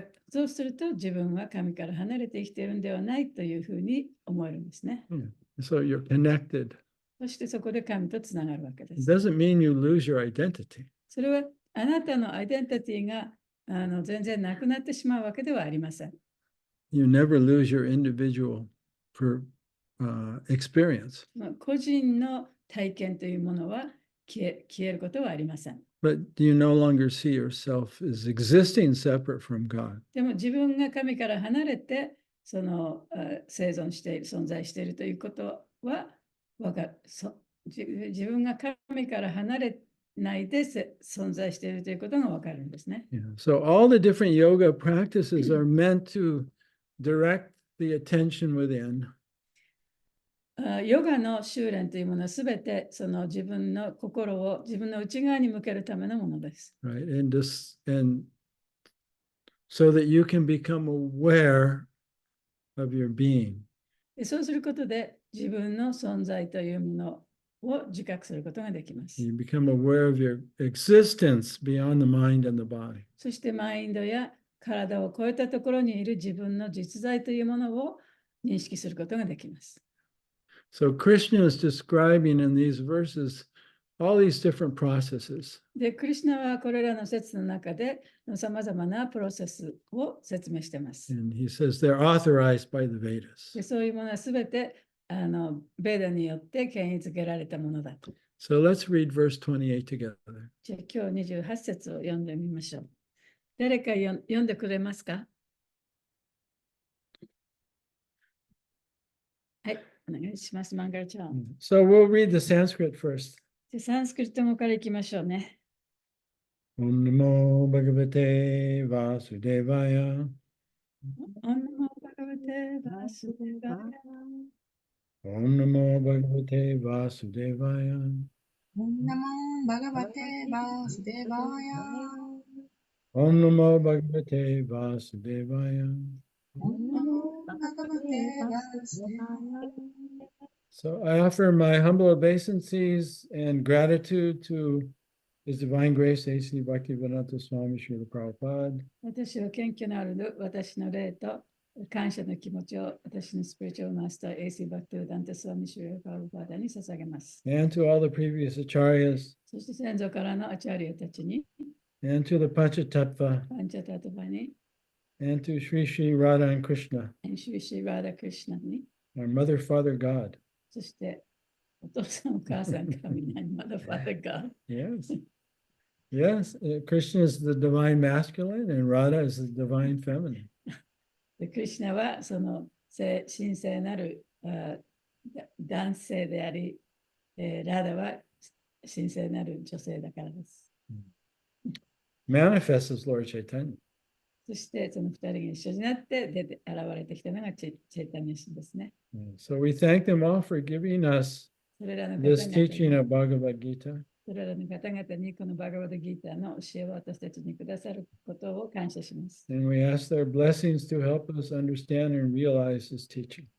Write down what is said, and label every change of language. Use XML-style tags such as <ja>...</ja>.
<ja>そうすると、自分は神から離れて生きているんではないというふうに思えるんですね。</ja> <en>So you're connected.</en> <ja>そしてそこで神とつながるわけで</ja> <en>It</en> <ja>す。</ja> <en>doesn't mean you lose your identity.</en> <ja>それはあなたのアイデンティティが全然なくなってしまうわけではありません。</ja> <en>You never lose your individual experience.</en> <ja>個人の体験というものは消えることはありません。</ja> <en>But you no longer see yourself as existing separate from God.</en> <ja>でも自分が神から離れて生存している、存在しているということは自分が神から離れないで存在しているということがわかるんですね。</ja> <en>Yeah. So all the different yoga practices are meant to direct the attention within.</en> <ja>ヨガの修練というものはすべてその自分の心を自分の内側に向けるためのものです。</ja> <en>Right. And so that you can become aware of your being.</en> <ja>でそうすることで自分の存在というものを自覚することができます。</ja> <en>You become aware of your existence beyond the mind and the body.</en> <ja>そしてマインドや体を超えたところにいる自分の実在というものを認識することができます。</ja> <en>So Krishna is describing in these verses all these different processes.</en> <ja>で、クリシュナはこれらの説の中でさまざまなプロセスを説明しています。</ja> <en>And he says they're authorized by the Vedas.</en> <ja>でそういうものはすべてベーダによって権威づけられたものだと。</ja> <en>So let's read verse 28 together.</en> <ja>じゃあ今日28節を読んでみましょう。誰か読んでくれますか？はい、お願いします。マンガルちゃん。</ja> <en>So we'll read the Sanskrit first.</en> <ja>じゃあサンスクリット語からいきましょうね。</ja> <sa>Om Namo Bhagavate Vasudevaya. オンナモバガバテバスデバヤ。 Om Namo Bhagavate Vasudevaya. Om Namo Bhagavate Vasudevaya. Om Namo Bhagavate Vasudevaya. Om Namo Bhagavate Vasudevaya.</sa> <en>So I offer my humble obeisances and gratitude to His Divine Grace, A.C. Bhaktivedanta Swami Srila Prabhupada.</en> <ja>私は謙虚なある私の霊と感謝の気持ちを私のスピリチュアルマスター A.C. バクティヴダンタスワミシュリラ・パールパーダに捧げます。</ja> <en>And to all the previous acharyas,</en> <ja>そして先祖からのアチャリアたちに、</ja> <en>and to the Panchatattva,</en> <ja>パンチャタトバに、</ja> <en>and to Sri Sri Radha and Krishna,</en> <ja>シュリシー・ラーダ・クリシュナに、</ja> <en>our Mother, Father, God.</en> <ja>そしてお父さんお母さん神にまだファダが。</ja> <en>Yes. Yes, Krishna is the divine masculine and Radha is the divine feminine.</en> <ja>でクリシュナはその神聖なる男性であり、ラダは神聖なる女性だからです。</ja> <en>Manifests as Lord Chaitanya.</en> <ja>そしてその二人が一緒になって現れてきたのがチェイタニア神ですね。</ja> <en>So we thank them all for giving us</en> <ja>それらの方</ja> <en>this</en> <ja>々</ja> <en>teaching</en> <ja>に</ja> <en>of Bhagavad Gita.</en> <ja>それらの方々にこのバガバドギーターの教えを私たちにくださることを感謝します。</ja> <en>And we ask their blessings to help us understand and realize this teaching.</en>